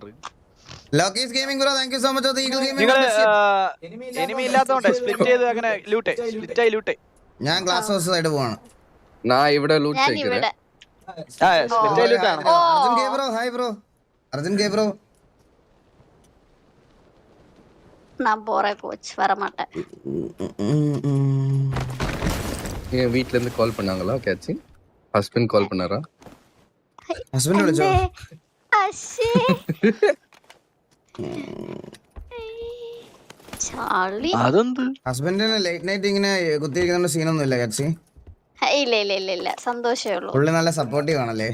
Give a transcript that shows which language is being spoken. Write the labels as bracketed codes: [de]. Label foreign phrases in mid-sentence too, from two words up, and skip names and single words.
[en] Lockys Gaming bro thank you so much. [ml] എനിമി ഇല്ലാത്തതുകൊണ്ട് സ്പ്ലിറ്റ് ചെയ്ത് അങ്ങനെ ലൂട്ട്. ഞാൻ [en] glass house side [ml] പോവാണ്. ഇവിടെ ലൂട്ട് ചെയ്യിക്കേ. അർജുൻ കെ ബ്രോ [en] hi bro. [ml] അർജുൻ കെ ബ്രോ [ta] நான் போறேன் கோச் வர மாட்டேன். வீட்ல இருந்து கால் பண்ணாங்களா? கேட்சி [en] husband call [ta] பண்ணாரா? [ml] ഹസ്ബൻഡ് വിളിച്ചോ? അശ്ശേ ചാർലി അതെന്ത് ഹസ്ബൻഡിന് [en] late night [ml] ഇങ്ങനെ കുത്തിയിരിക്കുന്ന സീനൊന്നും ഇല്ല കേച്ചി? ഇല്ല സന്തോഷമേ ഉള്ളൂ. പുള്ളി നല്ല സപ്പോർട്ടീവ് ആണല്ലേ?